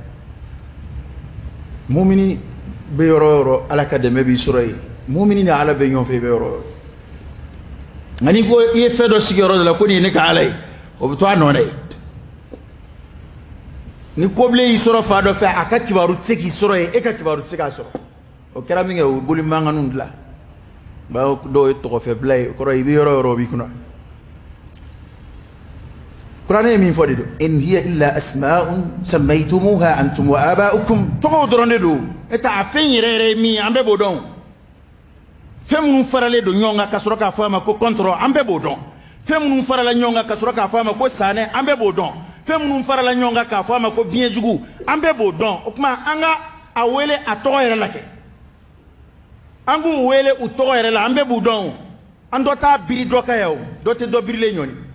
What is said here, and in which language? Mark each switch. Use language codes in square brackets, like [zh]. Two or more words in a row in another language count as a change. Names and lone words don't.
[bm] mumini bɛ yɔrɔ o yɔrɔ ala ka dɛmɛ b'i sɔrɔ yen mumini ni ala bɛ ɲɔgɔn fɛ i bɛ yɔrɔ o yɔrɔ nka n'i ko i ye fɛn dɔ sigi yɔrɔ dɔ la ko nin ye ne ka ala ye o bɛ to a nɔ na ye ni kobilen y'i sɔrɔ fa dɔ fɛ a ka kibaru tɛ se k'i sɔrɔ yen e ka kibaru tɛ se k'a sɔrɔ o kɛra min kɛ o ye boli mankanninw dilan bawo dɔw ye tɔgɔfɛ bila ye o kɔrɔ i bɛ yɔrɔ o yɔrɔ o b'i kunna kuranɛ ye min fɔ de don [ar] إن هي إلا أسماء سميتموها أنتم وآباؤكم [bm] tɔgɔw dɔrɔn de don e ta a fɛn yɛrɛ yɛrɛ ye min ye an bɛɛ b'o dɔn fɛn minnu faralen don ɲɔgɔn kan ka sɔrɔ k'a fɔ a ma ko kɔntɔrɔ an bɛɛ b'o dɔn fɛn minnu farala ɲɔgɔn kan ka sɔrɔ k'a fɔ a ma ko sanɛ an bɛɛ b'o dɔn fɛn minnu farala ɲɔgɔn kan k'a fɔ a ma ko biɲɛjugu an bɛɛ b'o dɔn o tuma an ka a wele a tɔgɔ yɛrɛ la kɛ an k'u wele u tɔgɔ yɛrɛ la an bɛɛ b'u dɔn o an dɔ t'a biri dɔ ka yan o dɔ tɛ dɔ birilen ɲɔni